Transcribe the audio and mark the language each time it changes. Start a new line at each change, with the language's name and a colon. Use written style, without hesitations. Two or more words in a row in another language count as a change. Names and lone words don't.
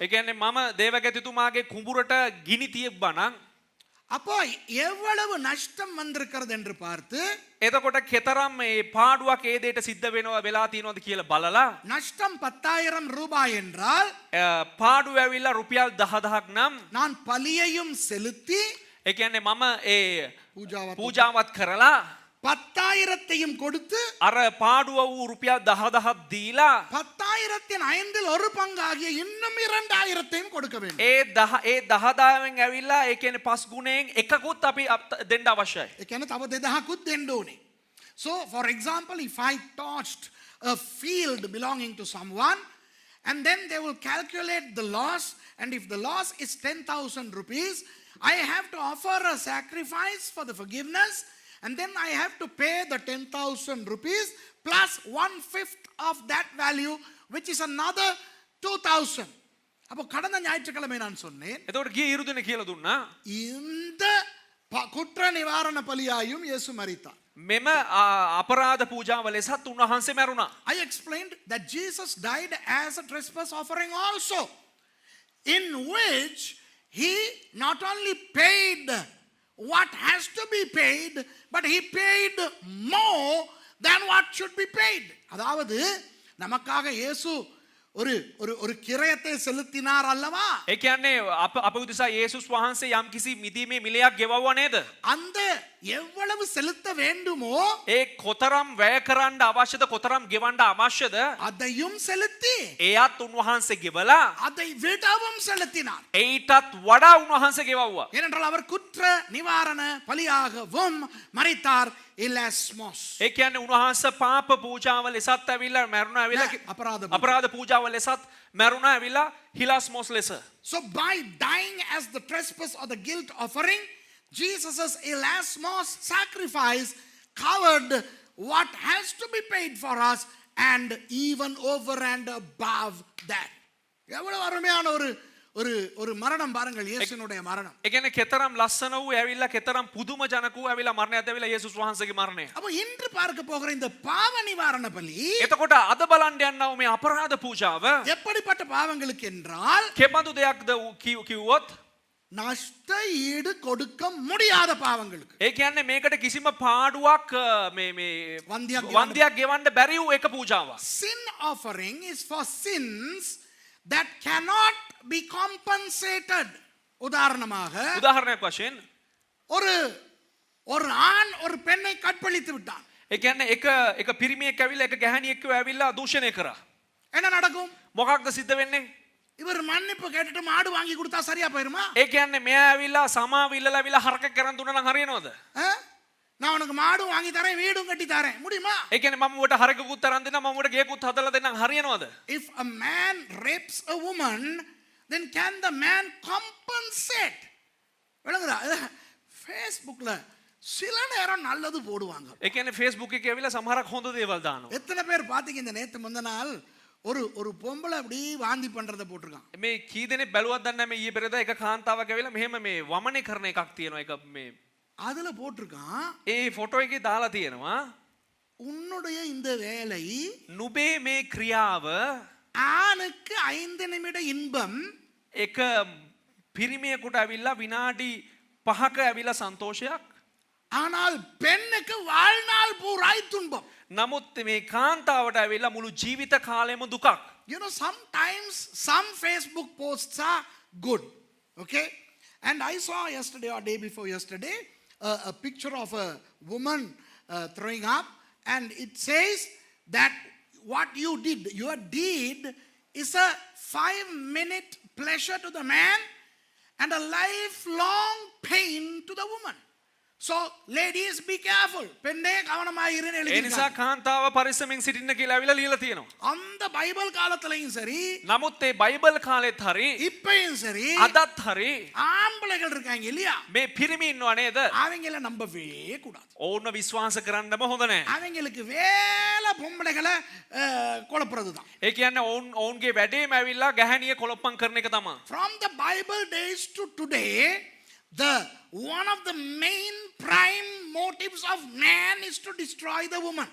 Sinhala: ඒ කියන්නේ මම දේවගතිතුමාගේ කුඹුරට ගිනි තියබ්බනම්
Tamil: அப்போ எவ்வளவு நஷ்டம் வந்திருக்கிறது என்று பார்த்து
Sinhala: එතකොට කෙතරම් මේ පාඩුවක් ඒ දෙයට සිද්ධ වෙනවා වෙලා තියෙනවද කියලා බලලා
Tamil: நஷ்டம் 10,000 ரூபாய் என்றால்
Sinhala: පාඩුව ඇවිල්ලා රුපියල් 10000ක් නම්
Tamil: நான் பலியையும் செலுத்தி
Sinhala: ඒ කියන්නේ මම ඒ பூஜாவத் කරලා
Tamil: 10,000த்தையும் கொடுத்து
Sinhala: අර පාඩුව වූ රුපියල් 10000ක් දීලා
Tamil: 10,000ன் 1/5 பங்காகிய இன்னும் 2,000த்தையும் கொடுக்க வேண்டும்.
Sinhala: ඒ 10000න් ඇවිල්ලා ඒ කියන්නේ 5 ගුණයෙන් එකකුත් අපි දෙන්න අවශ්‍යයි. ඒ කියන්නේ තව 2,000කුත් දෙන්න ඕනේ.
English: So for example, if I touched a field belonging to someone and then they will calculate the loss, and if the loss is 10,000 rupees, I have to offer a sacrifice for the forgiveness, and then I have to pay the 10,000 rupees plus 1/5 of that value, which is another 2,000.
Tamil: அப்போ கடந்த ஞாயிற்றுக்கிழமை நான் சொன்னேன்,
Sinhala: එතකොට ගිය ඉරුදින කියලා දුන්නා
Tamil: இந்த குற்ற நிவாரண பலியாயும் இயேசு மரித்தார்.
Sinhala: මෙම අපරාධ පූජාව ලෙසත් උන්වහන්සේ මැරුණා.
English: I explained that Jesus died as a trespass offering also, in which he not only paid what has to be paid, but he paid more than what should be paid.
Tamil: அதாவது நமக்காக இயேசு ஒரு ஒரு ஒரு கிரயத்தை செலுத்தினார் அல்லவா?
Sinhala: ඒ කියන්නේ අප උදෙසා යේසුස් වහන්සේ යම් කිසි මිදීමේ මිලයක් ගෙවවුවා නේද?
Tamil: அந்த எவ்வளவு செலுத்த வேண்டுமோ
Sinhala: ඒ කොතරම් වැය කරන්න අවශ්‍යද කොතරම් ගෙවන්න අවශ්‍යද
Tamil: அதையும் செலுத்தி
Sinhala: එයත් උන්වහන්සේ ගෙවලා
Tamil: அதை விடவும் செலுத்தினார்.
Sinhala: ඒටත් වඩා උන්වහන්සේ ගෙවවුවා.
Tamil: ஏனென்றால் அவர் குற்ற நிவாரண பலியாகவும் மரித்தார். இலாஸ்மோஸ்.
Sinhala: ඒ කියන්නේ උන්වහන්සේ පාප පූජාව ලෙසත් ඇවිල්ලා මැරුණා ඇවිල්ලා අපරාධ පූජාව ලෙසත් මැරුණා ඇවිල්ලා හිලාස්මොස් ලෙස.
English: So by dying as the trespass or the guilt offering, Jesus' elasmos sacrifice covered what has to be paid for us and even over and above that.
Tamil: எவ்வளவு அருமையான ஒரு ஒரு மரணம் பாருங்கள், இயேசுனுடைய மரணம்.
Sinhala: ඒ කියන්නේ කෙතරම් ලස්සන වූ ඇවිල්ලා කෙතරම් පුදුම ජනක වූ ඇවිල්ලා මරණයත් ඇවිල්ලා යේසුස් වහන්සේගේ මරණය.
Tamil: அப்ப இன்று பார்க்க போகிற இந்த பாவ நிவாரண பலி
Sinhala: එතකොට අද බලන්න යනවා මේ අපරාධ පූජාව
Tamil: எப்படிப்பட்ட பாவங்களுக்கு என்றால்
Sinhala: කෙබඳු දෙයක්ද කිව්වොත්
Tamil: நஷ்ட ஈடு கொடுக்க முடியாத பாவங்களுக்கு.
Sinhala: ඒ කියන්නේ මේකට කිසිම පාඩුවක් මේ වන්දියක් ගෙවන්න බැරි වූ එක පූජාවක්.
English: Sin offering is for sins that cannot be compensated.
Tamil: உதாரணமாக
Sinhala: උදාහරණයක් වශයෙන්
Tamil: ஒரு ஆண் ஒரு பெண்ணை கற்பழித்து விட்டான்.
Sinhala: ඒ කියන්නේ එක පිරිමියෙක් ඇවිල්ලා එක ගැහණියෙක්ව ඇවිල්ලා දූෂණය කරා.
Tamil: என்ன நடக்கும்?
Sinhala: මොකක්ද සිද්ධ වෙන්නේ?
Tamil: இவர் மன்னிப்பு கேட்டுட்டு மாடு வாங்கி கொடுத்தா சரியா போயிருமா?
Sinhala: ඒ කියන්නේ මෙයා ඇවිල්ලා සමාව ඉල්ලලා ඇවිල්ලා හරකක් කරන් දුන්නා නම් හරියනවද?
Tamil: நான் உனக்கு மாடும் வாங்கி தரேன், வீடும் கட்டி தரேன், முடியுமா?
Sinhala: ඒ කියන්නේ මම උඹට හරකකුත් තරන් දෙන්නම්, මම උඹට ගේකුත් හදලා දෙන්නම්, හරියනවද?
English: If a man rapes a woman, then can the man compensate?
Tamil: விளங்குதா? ஃபேஸ்புக்ல சில நேரம் நல்லது போடுவாங்க.
Sinhala: ඒ කියන්නේ Facebook එකේ ඇවිල්ලා සමහරක් හොඳ දේවල් දානවා.
Tamil: எத்தனை பேர் பாத்தீங்க இந்த நேத்து முந்தின நாள் ஒரு பொம்பளை அப்படி வாந்தி பண்றத போட்டுருக்கான்.
Sinhala: මේ කී දෙනෙක් බැලුවත් දන්නේ නැහැ, මේ ඊයේ පෙරේදා එක කාන්තාවක් ඇවිල්ලා මෙහෙම මේ වමනේ කරන එකක් තියෙනවා. එක මේ
Tamil: அதுல போட்டிருக்கான்,
Sinhala: ඒ ෆොටෝ එකේ දාලා තියෙනවා
Tamil: உன்னுடைய இந்த வேலை
Sinhala: නුඹේ මේ ක්‍රියාව
Tamil: ஆணுக்கு 5 நிமிட இன்பம்,
Sinhala: එක පිරිමියෙකුට ඇවිල්ලා විනාඩි 5ක ඇවිල්ලා සන්තෝෂයක්,
Tamil: ஆனால் பெண்ணுக்கு வாழ்நாள் பூராய் துன்பம்.
Sinhala: නමුත් මේ කාන්තාවට ඇවිල්ලා මුළු ජීවිත කාලෙම දුකක්.
English: You know, sometimes some Facebook posts are good, okay? And I saw yesterday or day before yesterday a picture of a woman throwing up, and it says that what you did, your deed is a 5-minute pleasure to the man and a lifelong pain to the woman. So ladies, be careful. පෙන්නේ කවනමයි ඉරනේ
Sinhala: ඒ නිසා කාන්තාව පරිස්සමෙන් සිටින්න කියලා අවිලා ලියලා තියෙනවා.
Tamil: அந்த பைபிள் காலத்துலயும் சரி,
Sinhala: නමුත් ඒ බයිබල් කාලෙත් හරි
Tamil: இப்பயும் சரி,
Sinhala: අදත් හරි
Tamil: ஆம்பளைகள் இருக்காங்க இல்லையா,
Sinhala: මේ පිරිමි ඉන්නව නේද?
Tamil: அவங்கள நம்பவே கூடாது.
Sinhala: ඕන්න විශ්වාස කරන්නම හොඳ නැහැ.
Tamil: அவங்களுக்கு வேலை பொம்பளைகளை குழப்புறது தான்.
Sinhala: ඒ කියන්නේ ඔවුන්ගේ වැඩේම ඇවිල්ලා ගැහණිය කොලොප්පම් කරන එක තමයි.
English: From the Bible days to today, one of the main prime motives of man is to destroy the woman.